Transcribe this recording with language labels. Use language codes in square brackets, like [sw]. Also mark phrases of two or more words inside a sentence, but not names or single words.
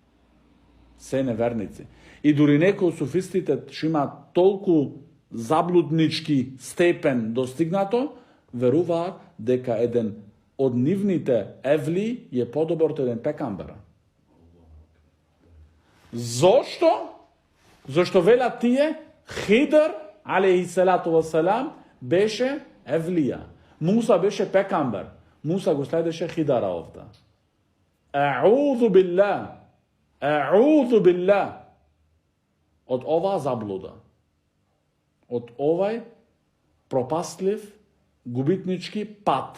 [mk] И дури некои од суфистите што имаат толку заблуднички степен достигнато, веруваат дека еден од нивните евли е подобар од еден пекамбер. Зошто велат тие? Хидр, [ar] عليه الصلاة والسلام, [mk] беше евлија. Муса беше пекамбер. Муса го следеше Хидара овда. [ar] أعوذ بالله. [mk] Од оваа заблуда. Од овај пропастлив, губитнички пат.